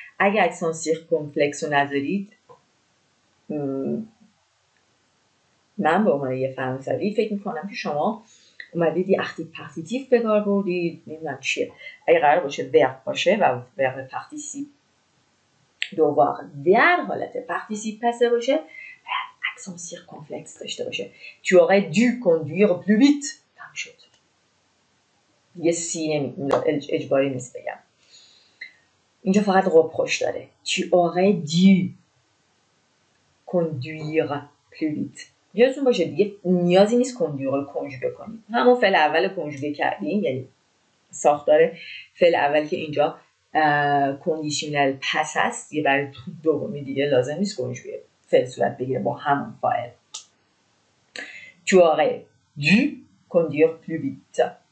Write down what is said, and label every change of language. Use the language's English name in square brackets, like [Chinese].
[Persian] اگه اکسان سیرکمفلکس رو نذارید، من به عنوان یه فرانسوی فکر میکنم که شما اومدید یه اختیو پارتیتیف به کار بردید، نمیدونم چیه. اگه قرار باشه ورب باشه و ورب پارتیسیپ devoir در حالت پارتیسیپ پسه باشه و اکسان سیرکمفلکس داشته باشه. [French] tu aurais dû conduire plus vite. [Persian] تمام شد. یه سی اجباری نیست بگم. اینجا فقط reproche داره. [French] tu aurais dû conduire plus vite. [Persian] یادتون باشه دیگه نیازی نیست conduire رو کنجوگه کنید. همون فعل اول کنجوگه کردیم، یعنی ساختار فعل اول که اینجا کندیشنل پس هست، یه برای دومی دیگه لازم نیست کنجوگه فعل صورت بگیره با همون فاعل. [French] tu aurais dû conduire plus vite.